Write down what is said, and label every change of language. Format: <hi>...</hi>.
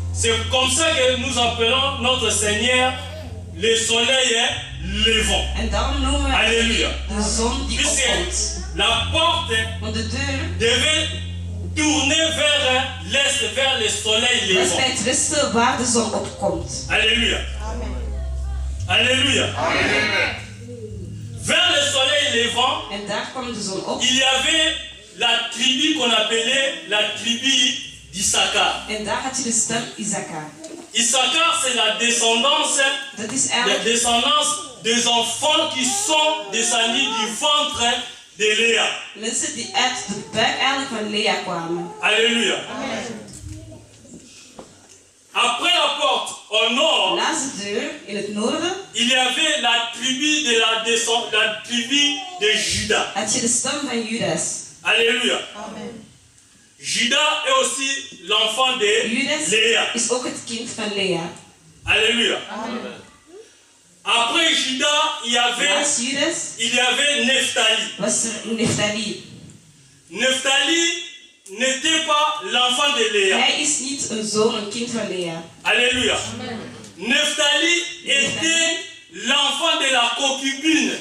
<fr>C'est comme ça que nous appelons notre Seigneur le soleil levant.</fr> <nl>En daarom noemen we</nl> <fr>Alléluia.</fr> <nl>de zon die</nl> <fr>Puisque</fr> <nl>opkomt.</nl> <fr>la porte</fr> <nl>Want de deur</nl> <fr>devait tourner vers l'est, vers le soleil</fr> <nl>was</nl> <fr>levant.</fr> <nl>bij het westen waar de zon opkomt.</nl> <fr>Alléluia. Alléluia. Vers le soleil levant,</fr> <nl>En daar kwam de zon op.</nl> <fr>il y avait la tribu qu'on appelait la tribu d'Issachar.</fr> <nl>En daar had je de stam Issachar.</nl> <fr>Issachar, c'est la descendance,</fr> <nl>Dat is</nl> <fr>la</fr> <nl>eigenlijk</nl> <fr>descendance des enfants qui sont descendus du ventre de Léa.</fr> <nl>mensen die uit de buik eigenlijk van Lea kwamen.</nl> <fr>Alléluia. Après la porte au nord,</fr> <nl>Naast de deur in het noorden</nl> <fr>il y avait la tribu de la tribu de Juda.</fr> <nl>had je de stam van Judas.</nl> <fr>Alléluia. Juda est aussi l'enfant de</fr> <nl>Judas</nl> <fr>Léa.</fr> <nl>is ook het kind van Lea.</nl> <fr>Alléluia. Après Juda,</fr> <nl>Naast Judas</nl> <fr>il y avait Nephtali.</fr> <nl>was er Neftali.</nl> <fr>Nephtali n'était pas l'enfant de Léa.</fr> <nl>Hij is niet een zoon, een kind van Lea.</nl> <fr>Alléluia. Nephtali était l'enfant de la concubine.</fr>